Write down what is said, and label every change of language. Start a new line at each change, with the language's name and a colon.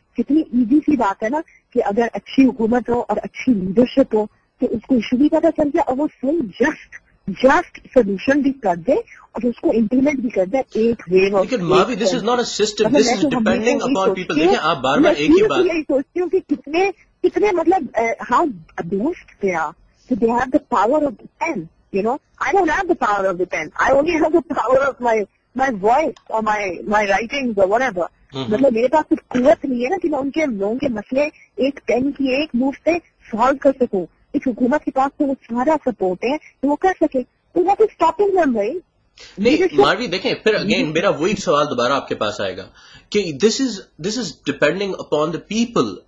Urdu: کتنی ایزی سی بات ہے نا کہ اگر اچھی حکومت ہو اور اچھی لیڈرشپ ہو تو اس کو ایشو بھی پتا چل گیا اور وہ صحیح جسٹ سولوشن بھی کر دے اور اس کو امپلیمنٹ بھی کر دے. ایک ویو
English: لیکن Marvi this is not a system, this is depending upon people.
Urdu: دیکھیں آپ بار بار ایک ہی بات, یہی سوچتی ہوں کہ کتنے مطلب
English: How blessed they are. So they have the power of the pen, you know. I don't have the power of the pen. I only have the power of my voice or my writings or whatever.
Urdu: مطلب میرے پاس کچھ قوت نہیں ہے نا کہ میں ان کے لوگوں کے مسئلے ایک پین کی ایک موو سے سالو کر سکوں. اس حکومت کے پاس تو وہ سارا سپورٹ ہے کہ وہ کر سکے. تو وہ
English: stopping دم
Urdu: بھائی. نہیں ماروی دیکھیں پھر اگین میرا وہی سوال دوبارہ آپ کے پاس آئے گا کہ
English: This is depending upon the people.